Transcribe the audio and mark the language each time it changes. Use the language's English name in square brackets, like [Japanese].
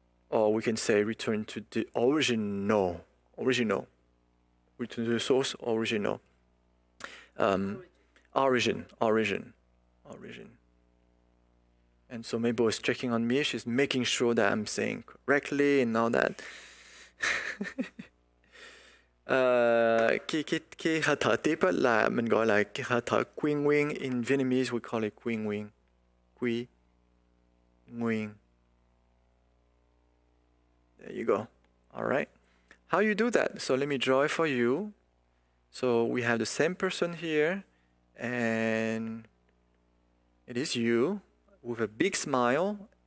[English] Or we can say return to the original. Return to the source, original. Origin. And so Mabel is checking on me. She's making sure that I'm saying correctly and all that. [Vietnamese] Cái hơi thở tiếp là mình gọi là cái hơi thở quy nguyên. [English] In Vietnamese we call it quy nguyên. Quy nguyên. There you go. All right. How you do that? So let me draw it for you. So we have the same person here, and it is you with a big smile.